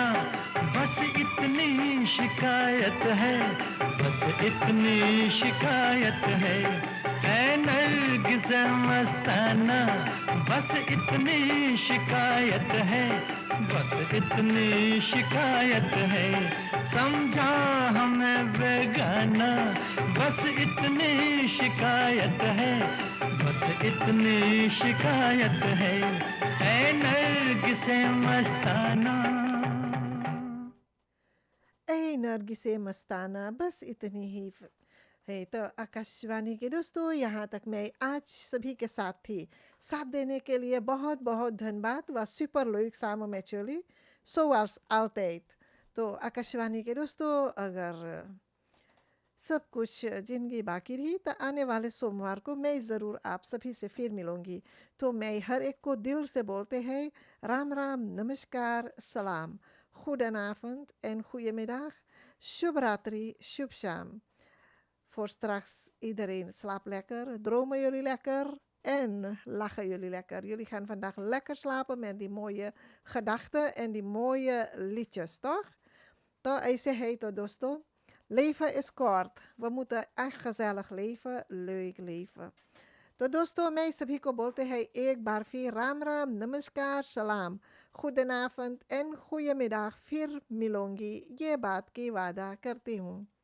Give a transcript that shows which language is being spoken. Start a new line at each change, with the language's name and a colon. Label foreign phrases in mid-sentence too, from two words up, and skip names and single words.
Hindi: बस इतनी शिकायत है, बस इतनी शिकायत है, ऐ नरगिसे मस्ताना, बस इतनी शिकायत है, बस इतनी शिकायत है, समझा हमें बेगाना, बस इतनी शिकायत है, बस इतनी शिकायत है, ऐ नरगिसे मस्ताना। ऐ नरगिसे मस्ताना, बस इतनी ही है। तो आकाशवाणी के दोस्तों, यहाँ तक मैं आज सभी के साथ थी। साथ देने के लिए बहुत बहुत धन्यवाद।
Dutch: व superleuk samen met jullie, zoals altijd.
Hindi: तो आकाशवाणी के दोस्तों, अगर सब कुछ जिंदगी बाकी रही तो आने वाले सोमवार को मैं ज़रूर आप सभी से फिर मिलूँगी। तो मैं हर एक को दिल से बोलते हैं राम राम, नमस्कार, सलाम,
Dutch: goedenavond en goedemiddag,
Hindi: शुभरात्रि, शुभशाम.
Dutch: Voor straks iedereen slaap lekker, dromen jullie lekker en lachen jullie lekker. Jullie gaan vandaag lekker slapen met die mooie gedachten en die mooie liedjes, toch?
Hindi: तो ऐसे है तो दोस्तों,
Dutch: leven is kort. We moeten echt gezellig leven, leuk leven.
Hindi: तो दोस्तों, मैं सभी को बोलते हैं एक बार फिर राम राम, नमस्कार, सलाम,
Dutch: goedenavond en goedemiddag,
Hindi: फिर मिलूंगी, ये बात की वादा करती हूँ।